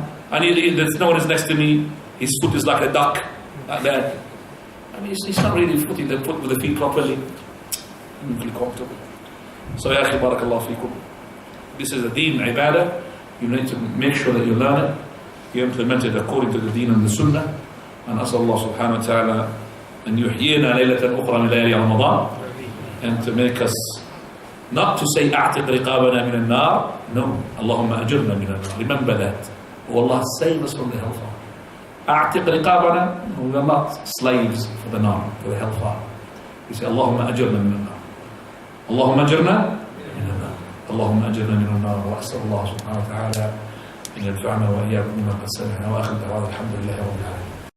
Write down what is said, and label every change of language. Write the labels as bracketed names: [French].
[English] And no one is next to me. His foot is like a duck, like that. I mean, he's not really putting the foot with the feet properly. I'm really comfortable. So, ya akhi, barakallahu feekum. This is a deen, ibadah. You need to make sure that you learn it. You implement it according to the deen and the sunnah. [Arabic] And أسأل الله سبحانه وتعالى أن يحيينا ليلة أخرى من ليالي رمضان, [English] and to make us not to say [Arabic] أعتق رقابنا من النار. No, اللهم أجرنا من النار. [English] Remember that. Oh Allah, save us from the hellfire. [Arabic] أعتق رقابنا. [English] We are not slaves for the nar, for the hellfire. We say [Arabic] اللهم أجرنا من النار. اللهم أجرنا من النار. اللهم أجرنا من النار. وأسأل الله سبحانه وتعالى أن ينفعنا وإياكم بما قد سمعنا. وآخر دعوانا الحمد لله رب العالمين.